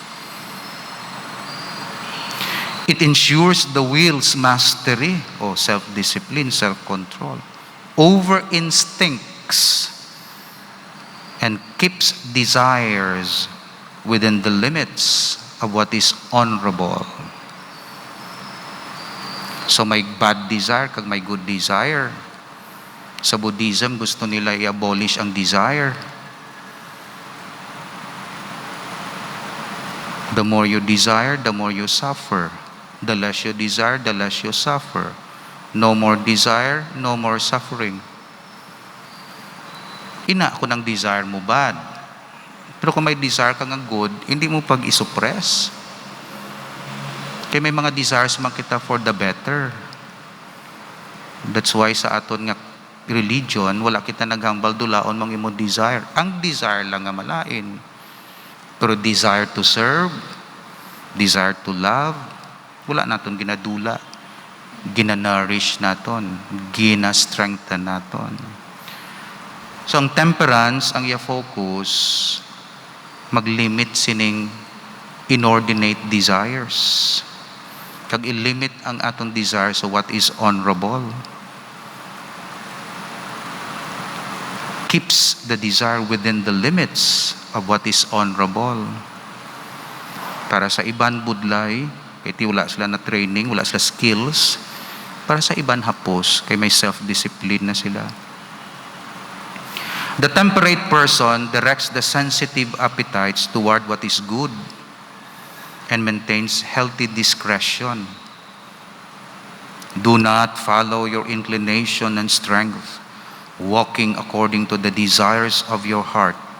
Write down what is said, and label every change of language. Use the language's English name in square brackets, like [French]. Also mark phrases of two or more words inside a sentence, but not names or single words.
[English] It ensures the will's mastery or self-discipline, self-control over instincts, and keeps desires within the limits of what is honorable. So may bad desire [Hiligaynon] kag may [English] good desire. [Hiligaynon] Sa Buddhism, gusto nila i-abolish ang desire. [English] The more you desire, the more you suffer. The less you desire, the less you suffer. No more desire, no more suffering. [Hiligaynon] Ina ako ng desire mo bad. Pero kung may desire ka nga good, hindi mo pag-isuppress. Kaya may mga desires man kita [English] for the better. That's why [Hiligaynon] sa aton nga religion, wala kita naghambal dulaon mang imo desire. Ang desire lang nga malain. [English] Pero desire to serve, desire to love, [Hiligaynon] wala naton ginadula. Ginanourish naton, gina-strengthen naton. So ang temperance, ang focus, mag-limit sining [English] inordinate desires. [Hiligaynon] Kag i-limit ang aton desire sa [English] what is honorable. Keeps the desire within the limits of what is honorable. [Hiligaynon] Para sa iban budlay, kaya wala sila na training, wala sila skills. Para sa iban hapos, kay may self-discipline na sila. [English] The temperate person directs the sensitive appetites toward what is good and maintains healthy discretion. Do not follow your inclination and strength, walking according to the desires of your heart.